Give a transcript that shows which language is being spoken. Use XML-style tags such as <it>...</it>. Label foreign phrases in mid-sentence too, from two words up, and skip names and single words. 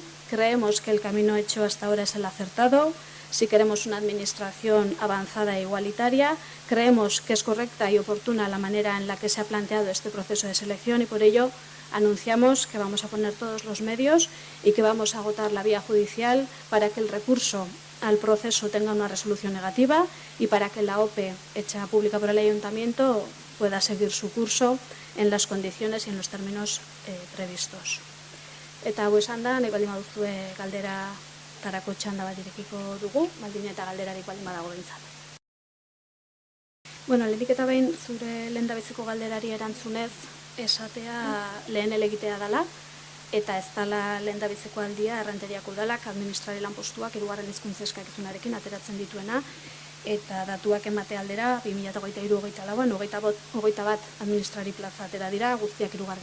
<es>Creemos que el camino hecho hasta ahora es el acertado. Si queremos una administración avanzada e igualitaria, creemos que es correcta y oportuna la manera en la que se ha planteado este proceso de selección y por ello anunciamos que vamos a poner todos los medios y que vamos a agotar la vía judicial para que el recurso al proceso tenga una resolución negativa y para que la OPE hecha pública por el Ayuntamiento pueda seguir su curso en las condiciones y en los términos previstos.</es> <eu>Eta hau esan da, nahi baldin baduzue galdera tarako txanda bat irekiko dugu, baldin eta galderarik baldin badago behintzat. Lehenik eta behin zure lehendabiziko galderari erantzunez esatea lehen helegitea dela, eta ez dela lehendabiziko aldia Errenteriako udalak administrari lanpostuak hirugarren hizkuntza eskakizunarekin ateratzen dituena, eta datuak emate aldera, 2023-24an, 21 administrari plaza atera dira, guztiak 3.</eu>